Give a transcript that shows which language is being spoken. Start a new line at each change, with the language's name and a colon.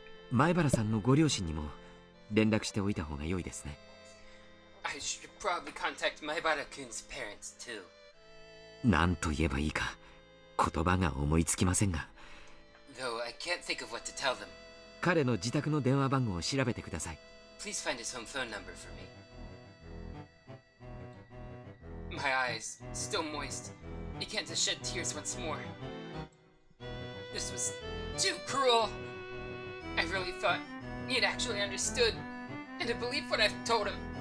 Japanese: 前原さんのご両親にも連絡しておいた方が良いですね。
English: I should probably contact Maebara-kun's parents too.
Japanese: 何と言えばいいか言葉が思いつきませんが。
English: Though I can't think of what to tell them.
Japanese: 彼の自宅の電話番号を調べてください。
English: Please find his home phone number for me. My eyes, still moist, began to shed tears once more. This was too cruel. I really thought he had actually understood and had believed what I've told him.